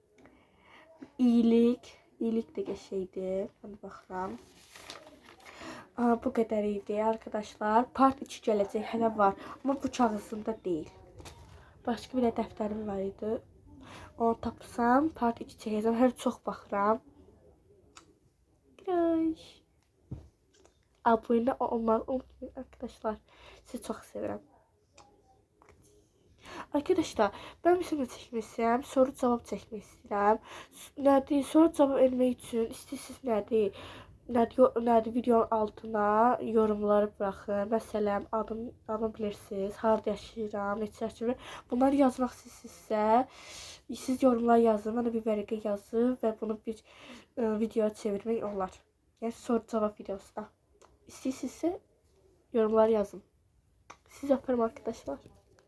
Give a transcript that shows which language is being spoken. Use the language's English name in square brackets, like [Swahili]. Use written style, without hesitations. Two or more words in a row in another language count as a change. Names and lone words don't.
[Azerbaijani] İyilik də qəşəngdir. Mən də baxıram. Bu qədər idi arkadaşlar. Part 2 gələcək, hələ var. Amma bu kağızında deyil. Başqa bir dəftərim var idi. Onu tapsam part 2 çəkəcəm. Hər çox baxıram. [Turkish] Abone olmayı unutmayın arkadaşlar. Sizi çok seviyorum. Arkadaşlar ben bir şey çekmek istedim. Soru cevap çekmek istedim. [Azerbaijani] Nədir? [Turkish] Soru cevap [Azerbaijani] vermək üçün istəyirsiniz nədir? [Turkish] Nədir videonun altına yorumları bırakın. [Azerbaijani] Məsələn adımı bilirsiniz. Harda yaşayıram, neçə yaşayıram. Bunları yazmaq istəyirsinizsə siz yorumlar yazın. Mən də bir vərəqə yazıb və bunu bir videoya çevirmək olar. Yəni [Turkish] soru cevap videosuna. [Azerbaijani] İstəyirsinizsə yorumlar yazın. Siz öpürüm arkadaşlar.